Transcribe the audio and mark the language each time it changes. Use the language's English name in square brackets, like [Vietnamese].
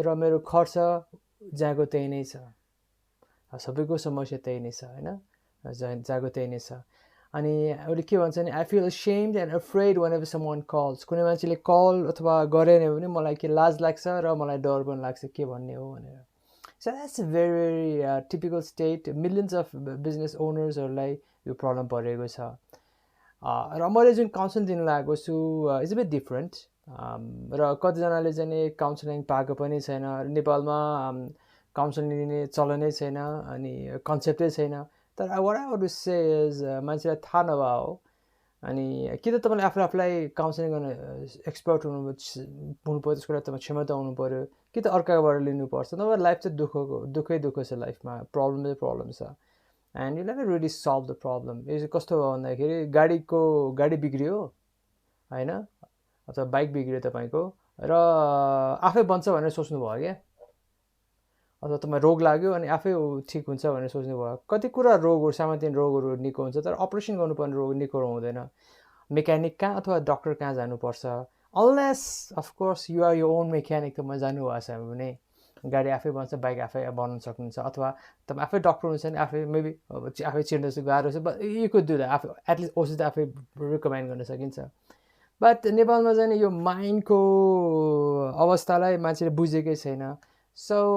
[Nepali] र मेरो खर्च जहाँको त्यही नै छ. सबैको समस्या त्यही नै छ होइन, जहाँको त्यही नै छ. अनि उसले के भन्छ भने, [English] I feel ashamed and afraid whenever someone calls. [Nepali] कुनै मान्छेले कल अथवा गरेन भने मलाई के लाज लाग्छ र मलाई डर पनि लाग्छ के भन्ने हो भनेर. [English] So that's a very, very typical state. Millions of business owners- [Nepali] हरूलाई यो प्रब्लम परेको छ. र मैले जुन काउन्सिलिङ दिन लागेको छु [English] Is a bit different. [Nepali] र कतिजनाले चाहिँ काउन्सिलिङ पाएको पनि छैन. नेपालमा काउन्सिलिङ दिने चलनै छैन अनि कन्सेप्टै छैन. तर [English] what I would say is [Nepali] मान्छेलाई थाहा नभए हो. अनि कि त तपाईँले आफूलाई काउन्सिलिङ गर्ने एक्सपर्ट हुनुपर्यो, त्यसको लागि तपाईँ क्षमता हुनु पऱ्यो, कि त अर्काबाट लिनुपर्छ. नभए लाइफ चाहिँ दुःखै छ लाइफमा. प्रब्लम छ [English] And you never really solve the problem. [Nepali] यो चाहिँ कस्तो भयो भन्दाखेरि गाडी बिग्रियो होइन, अथवा बाइक बिग्रियो तपाईँको र आफै बन्छ भनेर सोच्नुभयो क्या, अथवा तपाईँ रोग लाग्यो अनि आफै ठिक हुन्छ भनेर सोच्नुभयो. कति कुरा रोगहरू, सामान्य रोगहरू निको हुन्छ, तर अपरेसन गर्नुपर्ने रोग निको हुँदैन. मेकानिक कहाँ अथवा डक्टर कहाँ जानुपर्छ, [English] Unless of course you are your own mechanic. [Nepali] तपाईँ जानुभएको छ भने गाडी आफै बन्छ, बाइक आफै बनाउन सक्नुहुन्छ, अथवा तपाईँ आफै डक्टर हुनुहुन्छ भने आफै मेबी आफै चिर्न गाह्रो छ, [English] But you could do that. [Nepali] आफै एटलिस्ट औषध आफै रिकमेन्ड गर्न सकिन्छ. बट नेपालमा चाहिँ यो माइन्डको अवस्थालाई मान्छेले बुझेकै छैन. सो